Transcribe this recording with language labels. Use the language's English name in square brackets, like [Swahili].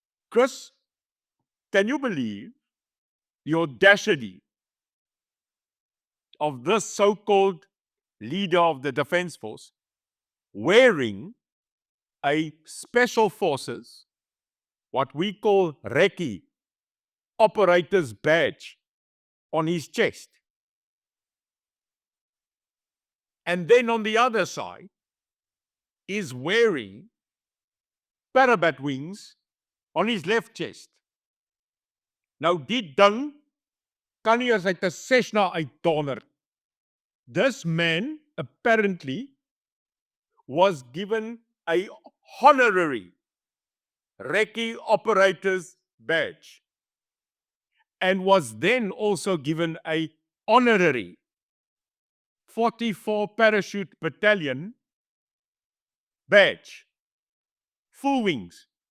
[English] Chris, can you believe the audacity of this so-called leader of the Defence Force wearing a Special Forces, what we call Recce, operator's badge on his chest? And then on the other side is wearing parabat wings on his left chest. [Afrikaans] Nou die ding kan nie as uit 'n Cessna uitdonder. [English] This man apparently was given a honorary Recce operator's badge and was then also given a honorary 44 Parachute Battalion badge. Full wings.